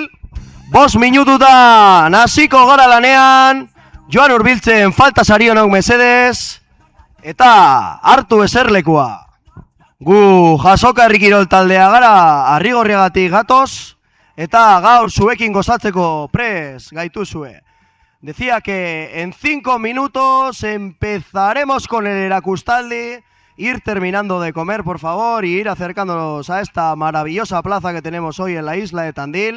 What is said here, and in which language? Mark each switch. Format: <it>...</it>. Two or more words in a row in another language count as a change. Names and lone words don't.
<eu>5 minututan hasiko gara lanean, joan hurbiltzen falta sarionok mesedez, eta hartu eserlekua. Gu Jasoka Herri Kirol taldea gara, Arrigorriagatik gatoz, eta gaur zuekin gozatzeko pres gaituzue.</eu> <es>Decía que en 5 minutos empezaremos con el erakustaldi, ir terminando de comer, por favor, y ir acercándonos a esta maravillosa plaza que tenemos hoy en la isla de Tandil.</es>